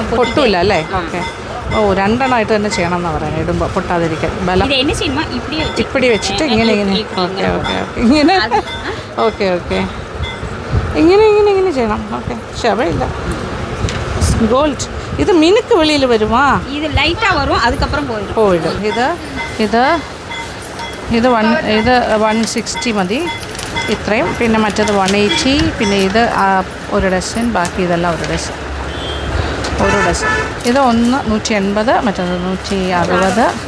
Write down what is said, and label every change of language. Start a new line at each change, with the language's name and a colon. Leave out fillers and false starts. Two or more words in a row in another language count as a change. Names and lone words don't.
Malayalam: പൊട്ടില്ല അല്ലേ? ഓക്കെ. ഓ, രണ്ടെണ്ണമായിട്ട് തന്നെ ചെയ്യണം എന്നാണ് പറയുന്നത്, ഇടുമ്പോൾ പൊട്ടാതിരിക്കാൻ. ബലം
Tamil: இது என்ன செய்யணுமா இப்படியே
Malayalam: ഇപ്പിടി വെച്ചിട്ട് ഇങ്ങനെ ഓക്കെ ഇങ്ങനെ. ഓക്കെ ഇങ്ങനെ ചെയ്യണം. ഓക്കെ, ക്ഷമയില്ല. ഗോൾഡ്. ഇത് മിനുക്ക് വെളിയിൽ വരുമാ?
Tamil: இது லைட்டா வரும், அதுக்கப்புறம் போயிடும்.
Malayalam: പോയിടും. ഇത് 160 മതി, ഇത്രയും. പിന്നെ മറ്റേത് 180. പിന്നെ ഇത് ഒരു ഡസൻ. ബാക്കി ഇതെല്ലാം ഒരു ഡസൻ. ഇത് 180, മറ്റേത് 160.